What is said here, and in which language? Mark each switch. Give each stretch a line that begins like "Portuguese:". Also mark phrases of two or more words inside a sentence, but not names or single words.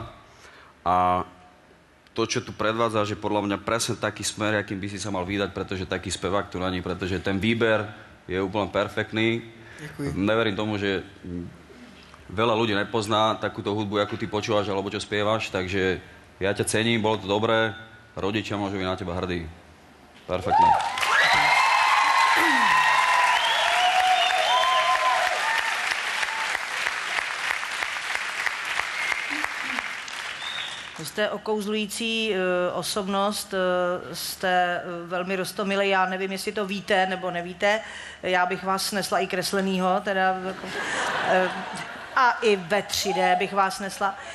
Slovak: A to, čo tu predvádza, že podľa mňa presne taký smer, akým by si sa mal vydať, pretože taký spevák tu není, pretože ten výber je úplne perfektný. Ďakujem. Neverím tomu, že veľa ľudí nepozná takúto hudbu, akú ty počúvaš alebo čo spievaš, takže ja ťa cením, bolo to dobré, rodičia môžu byť na teba hrdí. Perfektné.
Czech: Jste okouzlující osobnost, jste velmi roztomilý, já nevím, jestli to víte nebo nevíte, já bych vás snesla i kreslenýho, teda, a i ve 3D bych vás nesla.